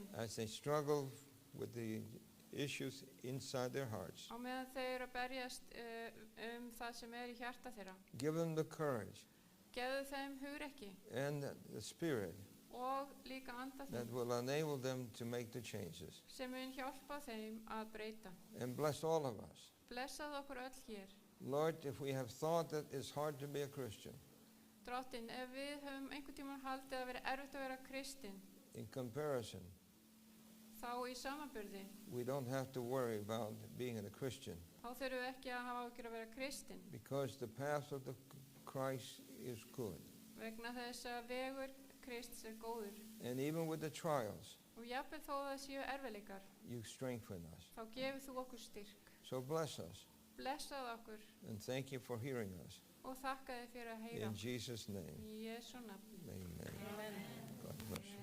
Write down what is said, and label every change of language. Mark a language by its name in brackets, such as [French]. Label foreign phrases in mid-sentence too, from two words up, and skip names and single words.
[English] as they struggle with the issues inside their hearts. [Icelandic] á meðan þau eru að berjast það sem í hjarta þeirra. [English] Give them the courage [Icelandic] Gefðu þeim hugrekki [English] and the spirit [Icelandic] og líka anda [English] that [Icelandic] þeim [English] will enable them to make the changes. [Icelandic] sem mun hjálpa þeim að breyta. [English] And bless all of us. [Icelandic] Blessað okkur öll hér. [English] Lord, if we have thought that it's hard to be a Christian, [Icelandic] Drottinn, ef við höfum einhvern tímann haldið að vera erfitt að vera kristinn, [English] in comparison, [Icelandic] þá í samanburði, [English] we don't have to worry about being a Christian [Icelandic] þá þurfum við ekki að hafa áhyggjur að vera kristinn, [English] because the path of the Christ is good. [Icelandic] vegna þess að vegur Krists góður. [English] And even with the trials, [Icelandic] Og jafnvel þó að það séu erfiðleikar, [English] you strengthen us. [Icelandic] þá gefur þú okkur styrk. [English] So bless us [Icelandic] Blessað okkur [English] and thank you for hearing us. [Icelandic] og þakka þér fyrir að heyra. [English] In Jesus' name, [Icelandic] Í Jesú nafni. [English] amen. [Icelandic] Amen. [English] God bless you.